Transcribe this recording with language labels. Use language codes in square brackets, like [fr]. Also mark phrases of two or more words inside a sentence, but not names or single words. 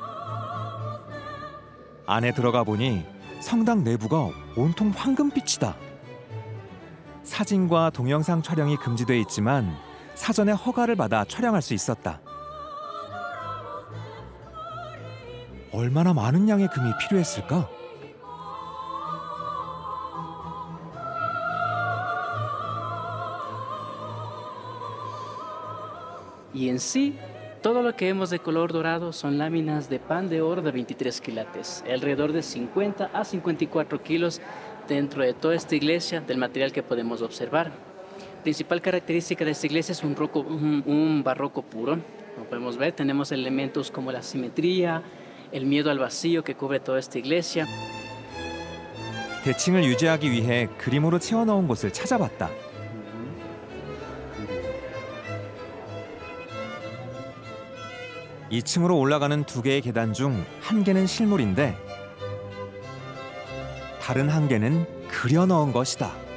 [ko] 안에 들어가 보니 성당 내부가 온통 황금빛이다. 사진과 동영상 촬영이 금지돼 있지만 사전에 허가를 받아 촬영할 수 있었다. 얼마나 많은 양의 금이 필요했을까? [es] Y en sí, todo lo que vemos de color dorado son láminas de pan de oro de 23 quilates, alrededor de 50 a 54 kilos dentro de toda esta iglesia del material que podemos observar. Principal característica de esta iglesia es un barroco puro. Como podemos ver, tenemos elementos como la simetría, el miedo al vacío que cubre toda esta iglesia. [ko] 대칭을 유지하기 위해 그림으로 채워넣은 곳을 찾아봤다. 2층으로 올라가는 2개의 계단 중 1개는 실물인데 다른 1개는 그려 넣은 것이다.